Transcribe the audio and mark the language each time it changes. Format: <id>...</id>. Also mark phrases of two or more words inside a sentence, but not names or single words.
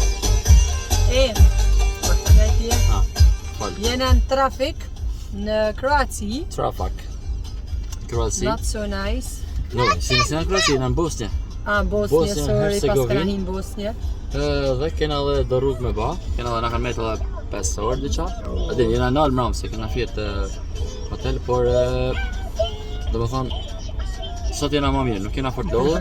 <sq>Jena në trafik në Kroaci. Kroaci.</sq> <en>Not so nice. No,</en> <sq>si në Kroaci, në Bosnja. Bosnja, sorry, pas këna hinë Bosnja. Dhe kena dhe do rrugë me ba, kena dhe na kanë metë edhe 5 orë diqa. Edhe jena nalë mramë se kena fjetë hotel, por do më thonë, sot jena ma mirë, nuk kena fort lodhën.</sq>